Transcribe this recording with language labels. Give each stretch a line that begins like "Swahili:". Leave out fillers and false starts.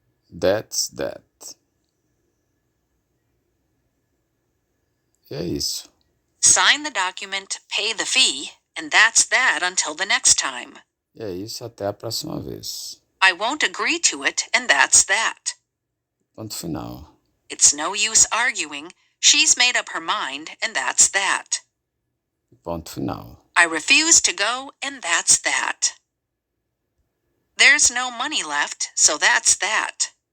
English: That's that.
Portuguese: E é isso.
English: Sign the document, pay the fee, and that's that until the next time.
Portuguese: E é isso até a próxima vez.
English: I won't agree to it, and that's that.
Portuguese: Ponto final.
English: It's no use arguing. She's made up her mind, and that's that.
Portuguese: Ponto final.
English: I refuse to go, and that's that. There's no money left, so that's that.